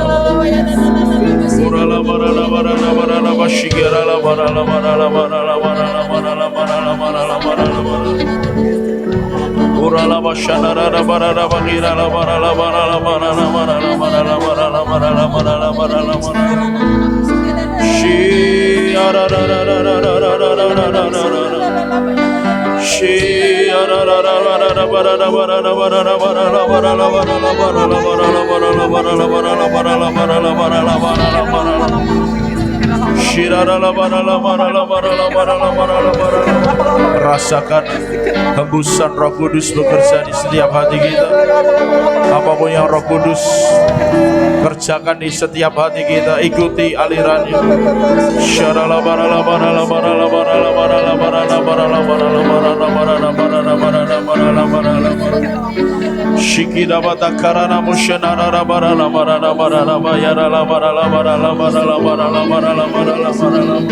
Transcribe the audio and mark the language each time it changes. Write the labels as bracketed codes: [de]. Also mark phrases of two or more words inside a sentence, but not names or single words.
[id] Urala barala barala barala bashigara barala barala barala barala barala barala barala barala barala. Urala bashanara barala bagira barala barala barala barala barala barala barala barala barala barala. Shira ra ra ra ra ra ra ra ra ra ra ra. Shira ra ra ra ra ra barala barala barala barala barala barala barala barala barala barala barala barala barala barala barala barala. Rasakan hembusan Roh Kudus bekerja di setiap hati kita. Apapun yang Roh Kudus kerjakan di setiap hati kita, ikuti alirannya. Syarala barala barala barala barala barala barala barala barala barala barala barala barala barala barala barala. Shikida batakarana mushanara barala barala barala bayara barala barala barala barala barala barala barala.